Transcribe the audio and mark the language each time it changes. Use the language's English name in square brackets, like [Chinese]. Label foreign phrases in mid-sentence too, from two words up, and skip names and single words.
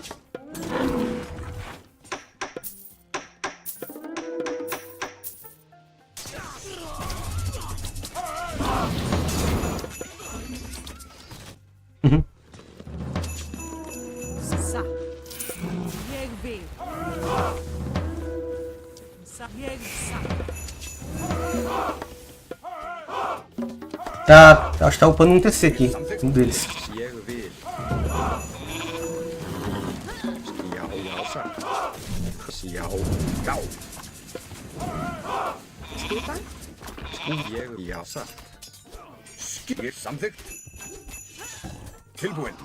[Icelandic] Satt. Ég vil. Ég satt. [Portuguese] Tá, acho que tá upando um TC aqui. Um deles. [Icelandic] Ég vil. Já, já, satt. Já, Já. Skipan? ég, já, satt. Ég samþykkt. Tilbúin.